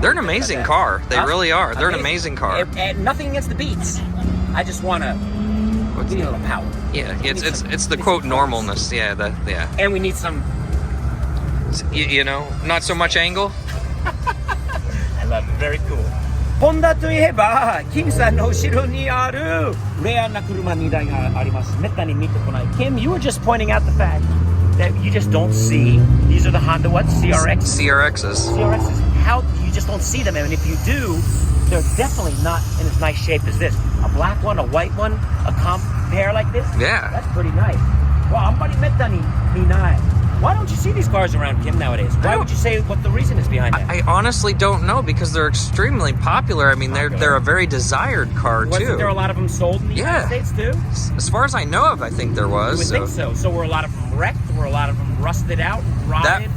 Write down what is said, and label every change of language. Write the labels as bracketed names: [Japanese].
[English] They're an amazing car. They really are. They're an amazing car. And nothing against the Beats. I just want to give you a little power. Yeah, it's the quote normalness. Yeah, yeah. And we need some. You know, not so much angle. I love it. Very cool. [Japanese] ホンダといえば、キムさんの後ろにあるレアな車2台があります。めったに見てこない。 [English] Kim, you were just pointing out the fact that you just don't see. These are the Honda what? CRX? CRXs. CRXs. How you just don't see them, and if you do, they're definitely not in as nice shape as this. A black one, a white one, a comp pair like this. Yeah. That's pretty nice. [Japanese] Well, あんまりめったに見ない。 [English] Why don't you see these cars around, Kim, nowadays? Why would you say what the reason is behind that? I honestly don't know because they're extremely popular. I mean, they're a very desired car too. Wasn't there a lot of them sold in the United States too? As far as I know of, I think there was. You would think so. So were a lot of them wrecked? Were a lot of them rusted out, rotted?